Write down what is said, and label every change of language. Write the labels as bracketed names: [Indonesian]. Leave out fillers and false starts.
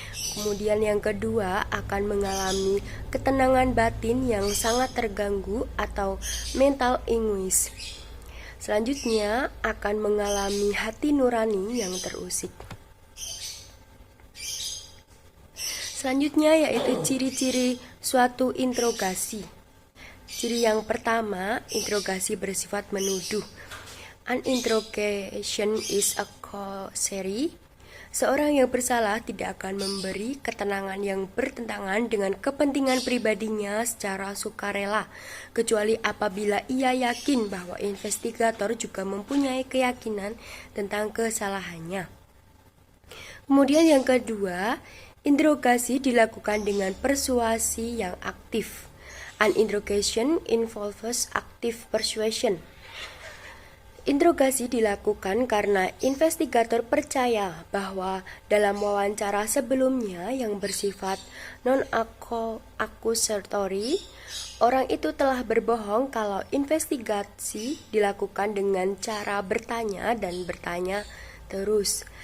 [Indonesian] Kemudian yang kedua akan mengalami ketenangan batin yang sangat terganggu atau mental anguish. Selanjutnya akan mengalami hati nurani yang terusik. Selanjutnya yaitu ciri-ciri suatu interogasi. Ciri yang pertama, interogasi bersifat menuduh. [English] An interrogation is a cautionary. [Indonesian] Seorang yang bersalah tidak akan memberi keterangan yang bertentangan dengan kepentingan pribadinya secara sukarela, kecuali apabila ia yakin bahwa investigator juga mempunyai keyakinan tentang kesalahannya. Kemudian yang kedua, interogasi dilakukan dengan persuasi yang aktif. [English] An interrogation involves active persuasion. [Indonesian] Interogasi dilakukan karena investigator percaya bahwa dalam wawancara sebelumnya yang bersifat non-accusatory, orang itu telah berbohong kalau investigasi dilakukan dengan cara bertanya dan bertanya terus.